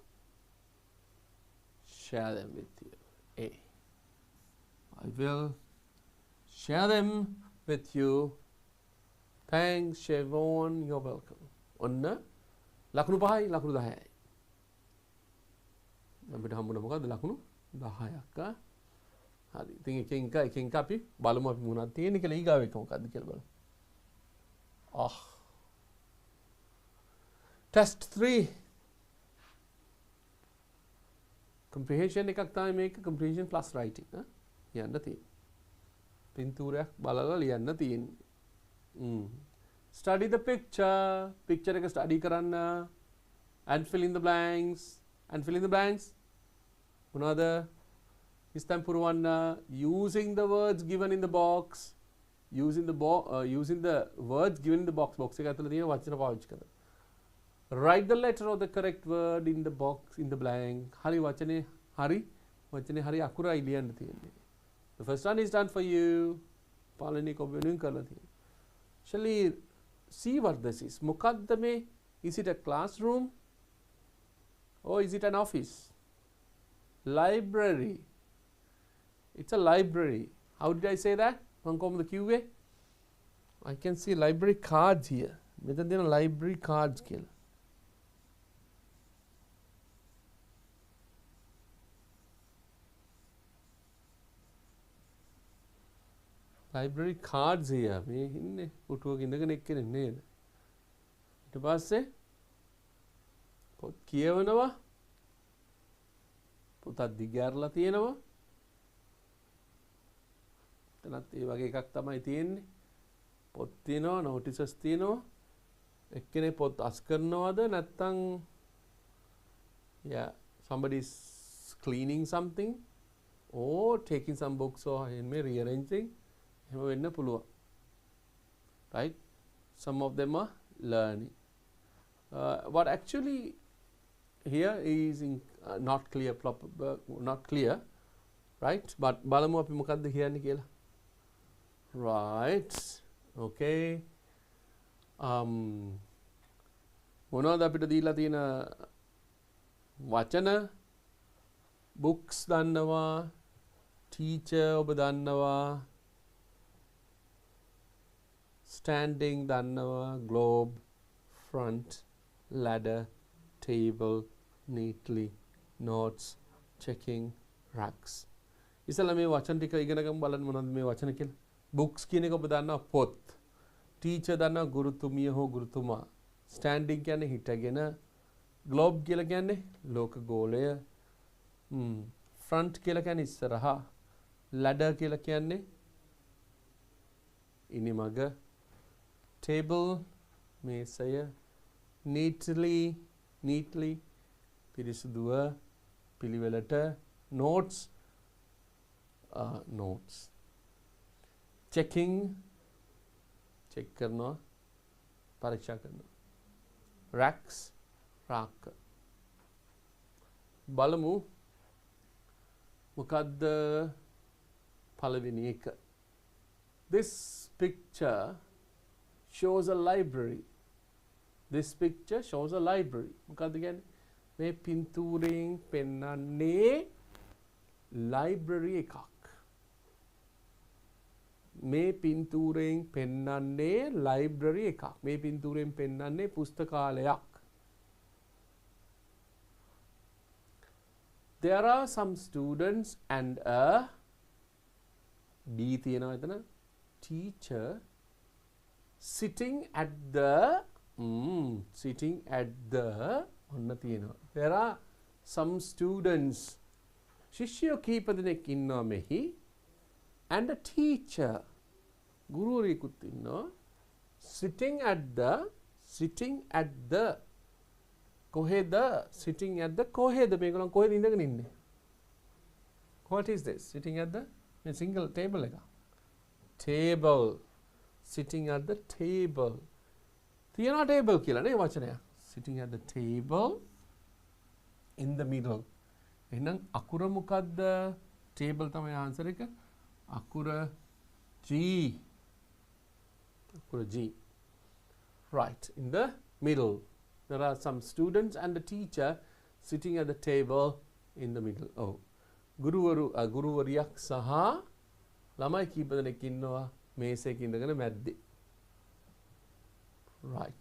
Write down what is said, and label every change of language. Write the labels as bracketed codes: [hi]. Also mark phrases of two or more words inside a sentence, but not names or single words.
[en] share them with you A I will share them with you thanks Siobhan you're welcome [si] ඔන්න ලකුණු 5යි ලකුණු 10යි අපිට හම්බුනේ මොකද්ද ලකුණු 10ක් හරි ඉතින් එකෙන් එක අපි බලමු අපි මොනවද තියෙන්නේ කියලා ඊගාව එක මොකද්ද කියලා බලමු test 3 [en] comprehension [si] එකක් තමයි මේක [en] comprehension plus writing [si] යන්න තියෙන්නේ පින්තූරයක් බලලා ලියන්න තියෙන්නේ [en] study the picture [si] එක study කරන්න [en] and fill in the blanks [si] මොනවාද ඉස්තම් පුරවන්න [en] using the words given in the box using the words given in the box [si] එක ඇතුළේ තියෙන වචන පාවිච්චි කරලා [en] write the letter or the correct word in the box in the blank [si] හරි වචනේ හරි අකුරයි ලියන්න තියෙන්නේ [en] the first one is done for you [si] පාලනී කොබෙනුන් කරලා තියෙන්නේ [en] shall we see what this is [si] මොකද්ද මේ [en] is it a classroom or is it an office library it's a library how did I say that [si] මම කොහොමද කිව්වේ [en] I can see library cards here [si] මෙතන තියෙන [en] library cards කියලා library cards here [si] මේ ඉන්නේ පුටුවක ඉඳගෙන එක්කෙනෙක් නේද ඊට පස්සේ පොත් කියවනවා පොතක් දිගහැරලා තියෙනවා එතනත් ඒ වගේ එකක් තමයි තියෙන්නේ පොත් තියෙනවා notices තියෙනවා එක්කෙනෙක් පොත් අස් කරනවද නැත්නම් [en] yeah somebody is cleaning something or taking some books or rearranging [si] එහෙම වෙන්න පුළුවන් [en] right some of them are learning what actually here is not clear right but [si] බලමු අපි මොකද්ද කියන්නේ කියලා [en] right okay [si] මොනවද අපිට දීලා තියෙන වචන books දන්නවා teacher ඔබ දන්නවා standing දන්නවා [en] globe front ladder table neatly notes checking racks [si] ඉතල මේ වචන ටික ඉගෙන ගමු බලන්න මොනවද මේ වචන කියලා books කියන එක ඔබ දන්නවා පොත් teacher දන්නවා ගුරුතුමිය හෝ ගුරුතුමා standing කියන්නේ හිටගෙන globe කියලා කියන්නේ ලෝක ගෝලය front කියලා කියන්නේ ඉස්සරහා ladder කියලා කියන්නේ ඉනිමග table මේසය neatly පිරිසුදුව පිළිවෙලට [en] notes checking [si] check කරනවා පරීක්ෂා කරනවා [en] racks rack [si] බලමු මොකද්ද පළවෙනි එක [en] this picture shows a library [si] මොකද්ද කියන්නේ මේ පින්තූරයෙන් පෙන්වන්නේ library එකක් මේ පින්තූරයෙන් පෙන්වන්නේ library එකක් මේ පින්තූරයෙන් පෙන්වන්නේ පුස්තකාලයක් [en] there are some students and a D [si] තියෙනවා එතන [en] teacher sitting at the [si] ඔන්න තියෙනවා. [en] There are some students. [si] ශිෂ්‍යයෝ කීප දෙනෙක් ඉන්නවා මෙහි. [en] And a teacher. [si] ගුරුවරයෙකුත් ඉන්නවා. [en] Sitting at the කොහෙද? Sitting at the [si] කොහෙද? මේගොල්ලන් කොහෙද ඉඳගෙන ඉන්නේ? [en] What is this? Sitting at the single table එක. Table. Sitting at the table. [si] තියෙනවා table කියලා නේ වචනය. [en] Sitting at the table in the middle. [si] එහෙනම් අකුර මොකද්ද? table තමයි answer එක. අකුර G. අකුර G. [en] Right, in the middle. There are some students and a teacher sitting at the table in the middle. Oh. [si] ගුරුවරියක් සහ ළමයි කීප දෙනෙක් ඉන්නවා මේසයක ඉඳගෙන මැද්දේ. [en] Right.